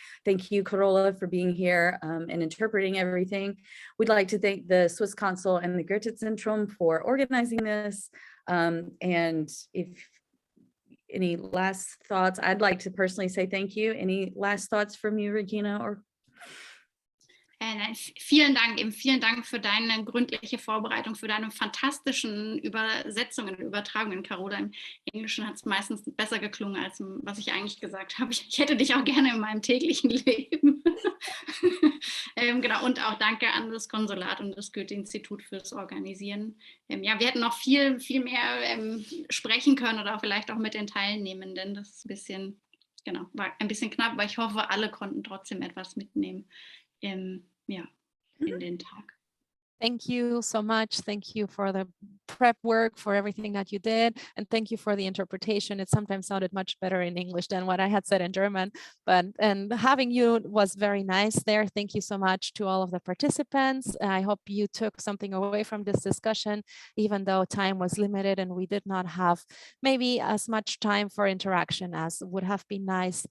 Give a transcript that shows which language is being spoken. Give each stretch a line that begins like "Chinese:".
English: Thank you, Carola, for being here and interpreting everything. We'd like to thank the Swiss Consul and the Goethe-Zentrum for organizing this. And if any last thoughts, I'd like to personally say thank you. Any last thoughts from you, Regina? Or
German: Vielen Dank für deine gründliche Vorbereitung, für deine fantastischen Übersetzungen, Übertragungen, Carola. Im Englischen hat es meistens besser geklungen, als was ich eigentlich gesagt habe. Ich hätte dich auch gerne in meinem täglichen Leben. Genau, und auch danke an das Konsulat und das Goethe-Institut fürs Organisieren. Ja, wir hätten noch viel mehr sprechen können oder vielleicht auch mit den Teilnehmenden. Das ist war ein bisschen knapp, aber ich hoffe, alle konnten trotzdem etwas mitnehmen. In den Tag.
English: Thank you so much. Thank you for the prep work, for everything that you did. And thank you for the interpretation. It sometimes sounded much better in English than what I had said in German, and having you was very nice there. Thank you so much to all of the participants. I hope you took something away from this discussion, even though time was limited and we did not have maybe as much time for interaction as would have been nice.